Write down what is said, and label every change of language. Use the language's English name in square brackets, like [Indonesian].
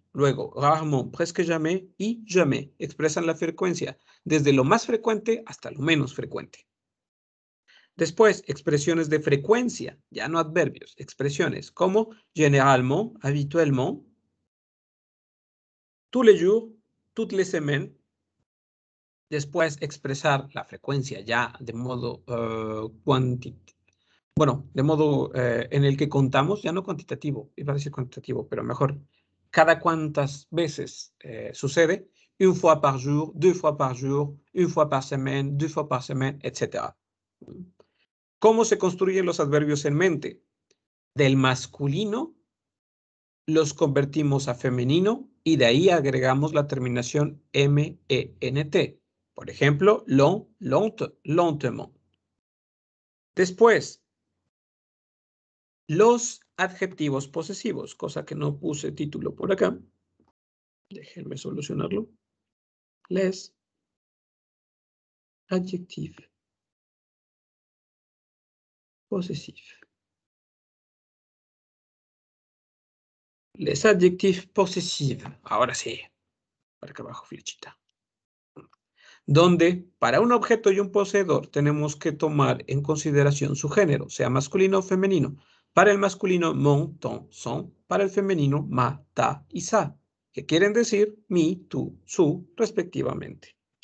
[Spanish] Luego, rarement, presque jamais y jamais. Expresan la frecuencia desde lo más frecuente hasta lo menos frecuente. Después, expresiones de frecuencia, ya no adverbios, expresiones como généralement, habituellement, [French] tous les jours, toutes les semaines. [Spanish] Después, expresar la frecuencia ya de modo de modo en el que contamos, ya no cuantitativo, iba a decir cuantitativo, pero mejor, cada cuántas veces sucede, [French] une fois par jour, deux fois par jour, une fois par semaine, [Spanish] deux fois par semaine, etc. ¿Cómo se construyen los adverbios en mente? Del masculino los convertimos a femenino y de ahí agregamos la terminación M-E-N-T. Por ejemplo, long, lentement. Después, los adjetivos posesivos, cosa que no puse título por acá. Déjenme solucionarlo. [French] Les adjectifs possessifs. Les adjectifs possessifs. [Spanish] Ahora sí. Para acá abajo, flechita. Donde para un objeto y un poseedor tenemos que tomar en consideración su género, sea masculino o femenino. Para el masculino, mon, ton, son. Para el femenino, ma, ta y sa, que quieren decir mi, tu, su, respectivamente.